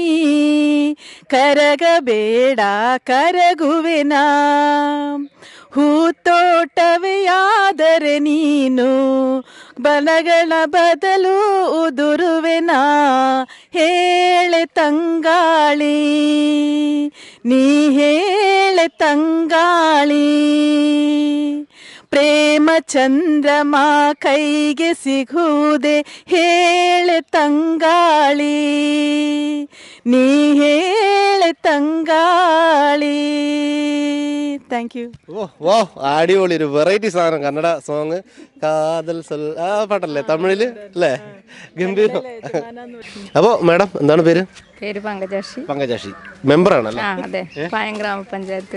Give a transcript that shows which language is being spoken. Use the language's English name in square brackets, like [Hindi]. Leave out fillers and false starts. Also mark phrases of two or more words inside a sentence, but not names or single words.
[Kannada] ಕರಗಬೇಡ ಕರಗುವೆನಾ, ಹೂತೋಟವೇ ಆದರೆ ನೀನು ಬಲಗಳ ಬದಲು ಉದುರುವೆನಾ, ಹೇಳೆ ತಂಗಾಳಿ, ನೀ ಹೇಳೆ ತಂಗಾಳಿ, ಪ್ರೇಮ ಚಂದ್ರಮ ಕೈಗೆ ಸಿಗುವುದೇ ಹೇಳೆ ತಂಗಾಳಿ, ನೀ ಹೇಳೆ ತಂಗಾಳಿ. [English] thank you. [Malayalam] വാ, അടിപൊളി. ഒരു വെറൈറ്റി സാധനം, കന്നഡ സോങ്. കാതൽ ആ പാട്ടല്ലേ തമിഴില് അല്ലേ? ഗംഭീരം. അപ്പോൾ മാഡം എന്താണ് പേര്? പേര് പങ്കജാക്ഷി. പങ്കജാക്ഷി മെമ്പറാണല്ലേ? അതെ, പായം ഗ്രാമപഞ്ചായത്ത്.